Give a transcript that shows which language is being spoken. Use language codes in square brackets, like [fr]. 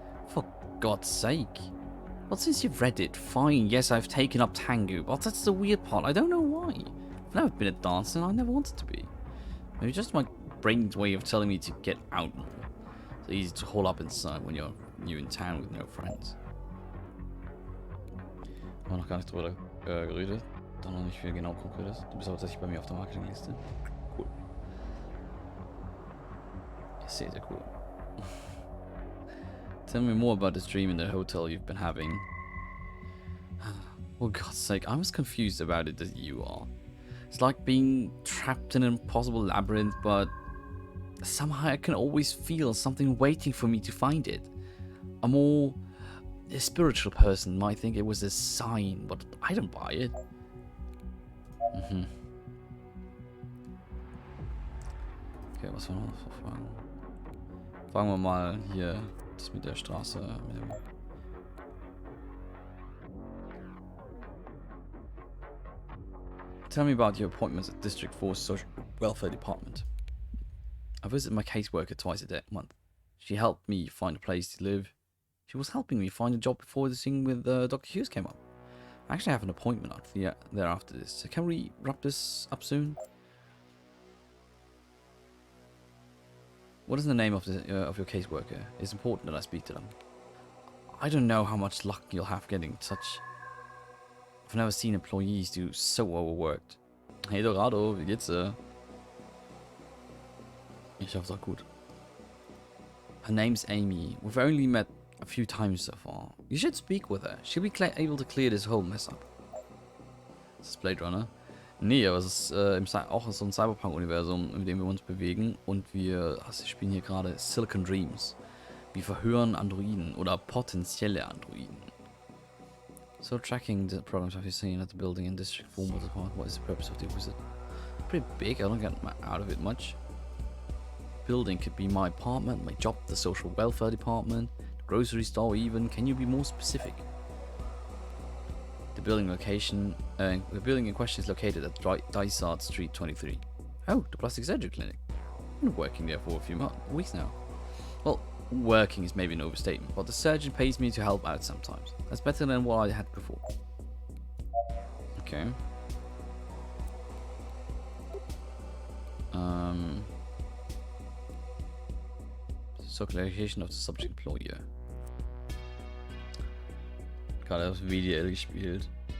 [en] For God's sake. Well, since you've read it, fine, yes, I've taken up Tango, but that's the weird part, I don't know why. I've never been a dancer and I never wanted to be. Maybe just my brain's way of telling me to get out more. It's easy to hole up inside when you're new in town with no friends. [de] Haben wir noch gar nicht drüber geredet. Dann noch nicht viel genau Konkretes. Du bist aber tatsächlich bei mir auf der Marketingliste. Cool. Sehr, sehr cool. [en] Tell me more about this dream in the hotel you've been having. For God's sake, I'm as confused about it as you are. It's like being trapped in an impossible labyrinth, but somehow I can always feel something waiting for me to find it. A spiritual person might think it was a sign, but I don't buy it. [de] Okay, was wollen wir noch fragen? Fragen wir mal hier das mit der Straße. Mit dem [en] Tell me about your appointments at District 4 Social Welfare Department. I visit my caseworker twice a month. She helped me find a place to live. She was helping me find a job before this thing with Dr. Hughes came up. I actually have an appointment there after this. So can we wrap this up soon? What is the name of your caseworker? It's important that I speak to them. I don't know how much luck you'll have getting such. I've never seen employees do so overworked. [de] Hey Dorado, wie geht's dir? Ich hoffe auch gut. [en] Her name's Amy. We've only met a few times so far. You should speak with her. She'll be able to clear this whole mess up. [de] Ist das Blade Runner? Nee, aber es ist auch so ein Cyberpunk-Universum, in dem wir uns bewegen. Und wir spielen hier gerade Silicon Dreams. Wir verhören Androiden oder potenzielle Androiden. [en] So tracking the problems have you seen at the building in District 4 Multiple. What is the purpose of the visit? Pretty big, I don't get out of it much. Building could be my apartment, my job, the social welfare department, the grocery store even. Can you be more specific? The building in question is located at Dysart Street 23. Oh, the plastic surgery clinic. I've been working there for a few weeks now. Well, working is maybe an overstatement, but the surgeon pays me to help out sometimes. That's better than what I had before. Okay. So clarification of the subject employer. [de] Gerade auf VDL gespielt.